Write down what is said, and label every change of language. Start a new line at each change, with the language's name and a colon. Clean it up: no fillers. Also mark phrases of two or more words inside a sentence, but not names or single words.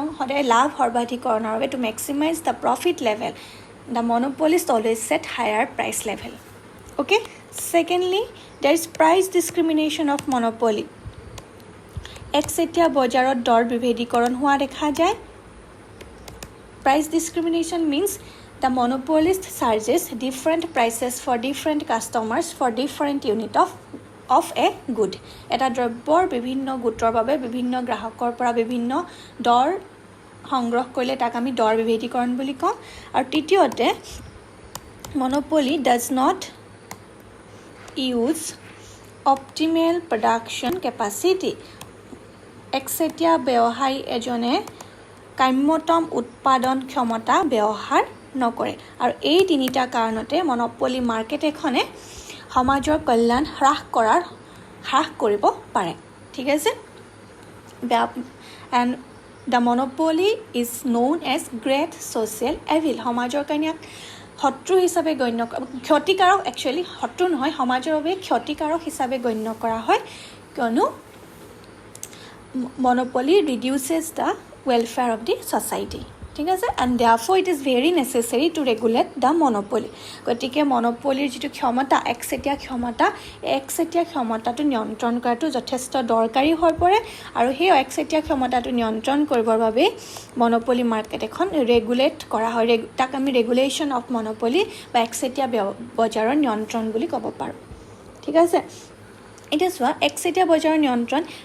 Assamese: সদায় লাভ সৰ্বাধিকৰণৰ বাবে
English: to maximize the profit level the monopolist always set higher price level okay secondly there is price discrimination of monopoly
Assamese: একচেটিয়া বজাৰত দৰ বিভেদীকৰণ হোৱা দেখা যায়
English: Price discrimination means the monopolist charges different prices for different customers for different unit of a good.
Assamese: এটা দ্ৰব্যৰ বিভিন্ন গোটৰ বাবে বিভিন্ন গ্ৰাহকৰ পৰা বিভিন্ন দৰ সংগ্ৰহ কৰিলে তাক আমি দৰ বিভেদীকৰণ বুলি কওঁ আৰু তৃতীয়তে
English: monopoly does not use optimal production capacity.
Assamese: একচেটিয়া ব্যৱসায়ী এজনে কাম্যতম উৎপাদন ক্ষমতা ব্যৱহাৰ নকৰে আৰু এই তিনিটা কাৰণতে
English: monopoly market
Assamese: এখনে সমাজৰ কল্যাণ হ্ৰাস কৰিব পাৰে ঠিক আছে
English: and the monopoly is known as great social evil
Assamese: সমাজৰ কাৰণে শত্ৰু হিচাপে গণ্য ক্ষতিকাৰক একচুৱেলি শত্ৰু নহয় সমাজৰ বাবে ক্ষতিকাৰক হিচাপে গণ্য কৰা হয় কিয়নো
English: monopoly reduces the welfare of the society
Assamese: ঠিক আছে
English: and therefore it is very necessary to regulate the monopoly
Assamese: গতিকে মনোপলিৰ যেটো ক্ষমতা একচেটিয়া ক্ষমতাটো নিয়ন্ত্ৰণ কৰাটো যথেষ্ট দৰকাৰী হৈ পৰে আৰু সেই একচেটিয়া ক্ষমতাটো নিয়ন্ত্ৰণ কৰিবৰ বাবে
English: monopoly market
Assamese: এখন ৰেগুলেট কৰা হয় তাক আমি
English: regulation of monopoly
Assamese: বা একচেটিয়া বজাৰৰ নিয়ন্ত্ৰণ বুলি ক'ব পাৰোঁ ঠিক আছে এতিয়া চোৱা একচেটিয়া বজাৰৰ নিয়ন্ত্ৰণ